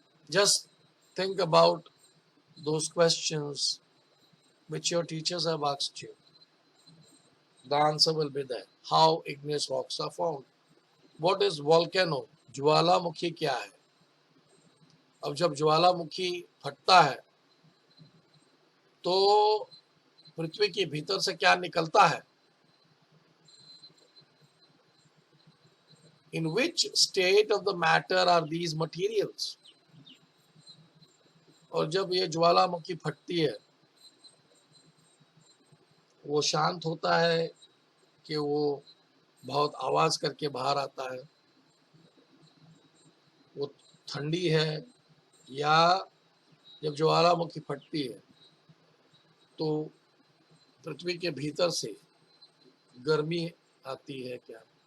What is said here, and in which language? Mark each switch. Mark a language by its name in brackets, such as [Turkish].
[English] Just think about those questions which your teachers have asked you. The answer will be there. How igneous rocks are formed. What is volcano? [Hindi] ज्वालामुखी क्या है? अब जब ज्वालामुखी फटता है तो पृथ्वी के भीतर से क्या निकलता है? [English] In which state of the matter are these materials? [Hindi] और जब ये ज्वालामुखी फटती है, वो शांत होता है कि वो बहुत आवाज करके बाहर आता है? वो ठंडी है, या जब ज्वालामुखी फटती है तो पृथ्वी के भीतर से गर्मी आती है क्या?